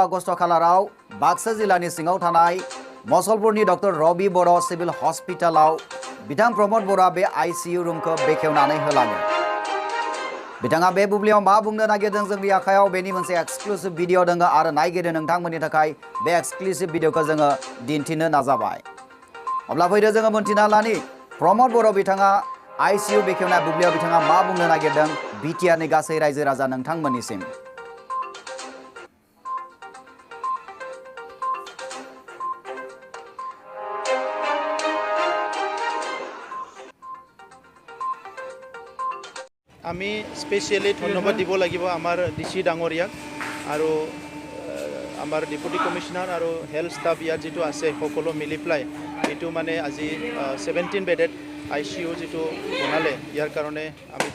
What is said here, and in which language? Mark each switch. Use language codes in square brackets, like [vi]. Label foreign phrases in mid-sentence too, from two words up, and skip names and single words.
[brx] आगस्ट खालाराव बाक्सा जिल्लानि सिङाव थानाय मसलपुरनि डक्टर रवि बर' सिभिल हस्पिटालाव बिथां प्रमद बर'आ बे आईसीयू रुमखौ बेखेवनानै होलाङो बिथाङा बे बुब्लियाव मा बुंनो नागिरदों जोंनि आखायाव बेनि मोनसे एक्सक्लुसिव भिडिअ दङ आरो नायगिरि नोंथांमोननि थाखाय बे एक्सक्लुसिव भिडिअखौ जोङो दिन्थिनो नाजाबाय अब्ला फैदो जोङो मोनथिना लानि प्रमद बर' बिथाङा आईसीयू बेखेवनाय बुब्लियाव बिथाङा मा बुंनो नागिरदों बिटिआरनि गासै रायजो राजा नोंथांमोननिसिम [as] আমি স্পেচিয়েলি ধন্যবাদ দিব লাগিব আমাৰ ডিচি ডাঙৰীয়াক আৰু আমাৰ ডেপুটি কমিশনাৰ আৰু হেল্থ ষ্টাফ ইয়াত যিটো আছে সকলো মিলি পেলাই এইটো মানে আজি 17 বেডেড আইচিইউ যিটো বনালে ইয়াৰ কাৰণে আমি